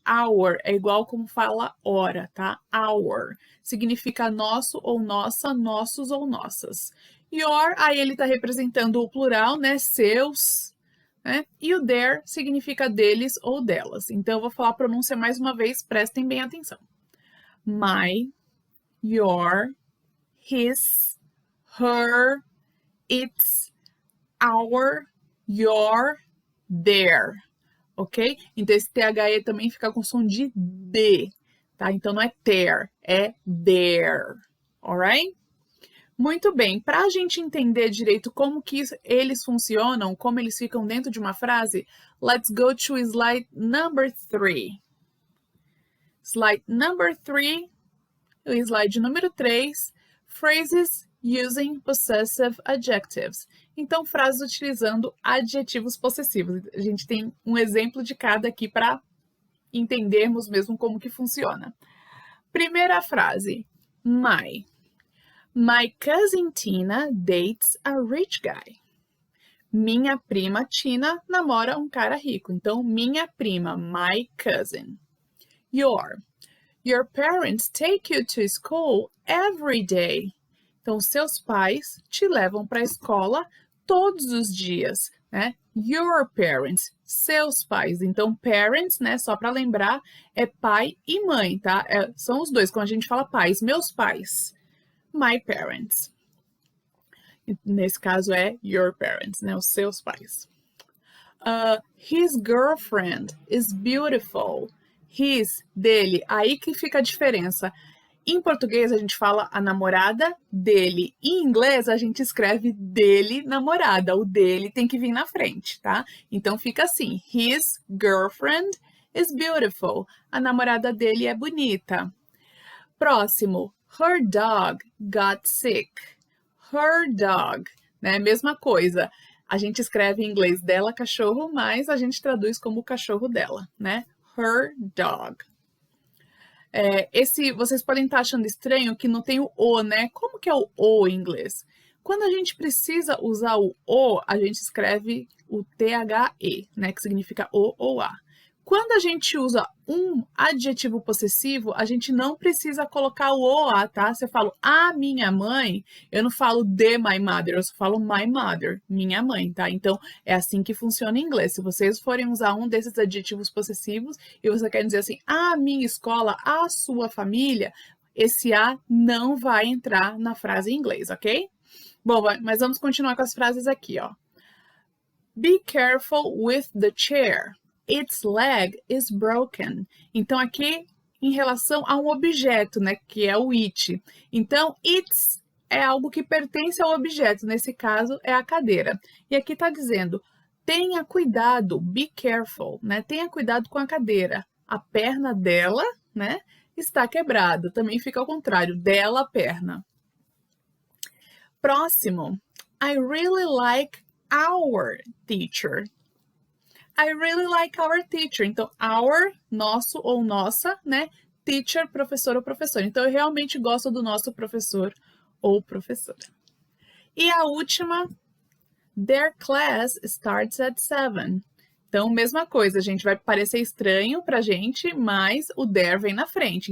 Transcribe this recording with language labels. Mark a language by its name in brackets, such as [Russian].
[Portuguese] Hour é igual como fala hora, tá? Hour significa nosso ou nossa, nossos ou nossas. Your, aí ele tá representando o plural, né? Seus, né? E o their significa deles ou delas. Então eu vou falar a pronúncia mais uma vez, prestem bem atenção. [English] My, your, his, her, its, our, your, their, ok? [Portuguese] Então esse THE também fica com som de D, tá? Então não é their, é their, alright? Muito bem, para a gente entender direito como que eles funcionam, como eles ficam dentro de uma frase, [English] let's go to slide number 3. Slide number 3, [Portuguese] o slide número 3, [English] phrases using possessive adjectives. [Portuguese] Então, frases utilizando adjetivos possessivos. A gente tem um exemplo de cada aqui para entendermos mesmo como que funciona. Primeira frase, [English] my. My cousin Tina dates a rich guy. [Portuguese] Minha prima Tina namora um cara rico. Então, minha prima, [English] my cousin. Your parents take you to school every day. [Portuguese] Então, seus pais te levam para a escola todos os dias, né? [English] Your parents, [Portuguese] seus pais. Então, parents, né? Só para lembrar, é pai e mãe, tá? São os dois, quando a gente fala pais, meus pais. [English] My parents. [Portuguese] Nesse caso é [English] your parents, [Portuguese] né? Os seus pais. [English] His girlfriend is beautiful. His, [Portuguese] dele. Aí que fica a diferença. Em português, a gente fala a namorada dele. Em inglês, a gente escreve dele, namorada. O dele tem que vir na frente, tá? Então, fica assim. [English] His girlfriend is beautiful. [Portuguese] A namorada dele é bonita. Próximo. [English] Her dog got sick. Her dog, né? [Portuguese] Mesma coisa. A gente escreve em inglês dela cachorro, mas a gente traduz como o cachorro dela, né? [English] Her dog. [Portuguese] Vocês podem estar achando estranho que não tem o O, né? Como que é o O em inglês? Quando a gente precisa usar o O, a gente escreve o THE, né? Que significa O ou A. Quando a gente usa um adjetivo possessivo, a gente não precisa colocar o OA, tá? Se eu falo a minha mãe, eu não falo [English] the my mother, [Portuguese] eu só falo [English] my mother, [Portuguese] minha mãe, tá? Então, é assim que funciona em inglês. Se vocês forem usar um desses adjetivos possessivos e você quer dizer assim, a minha escola, a sua família, esse a não vai entrar na frase em inglês, ok? Bom, mas vamos continuar com as frases aqui, ó. [English] Be careful with the chair. Its leg is broken. [Portuguese] Então, aqui, em relação a um objeto, né, que é o it. Então, its é algo que pertence ao objeto, nesse caso, é a cadeira. E aqui está dizendo, tenha cuidado, [English] be careful, [Portuguese] né, tenha cuidado com a cadeira. A perna dela, né, está quebrada. Também fica ao contrário, dela, a perna. Próximo, [English] I really like our teacher. I really like our teacher. [Portuguese] Então, our, nosso ou nossa, né? Teacher, professor ou professora. Então, eu realmente gosto do nosso professor ou professora. E a última, [English] their class starts at 7. [Portuguese] Então, mesma coisa, a gente vai parecer estranho pra gente, mas o their vem na frente.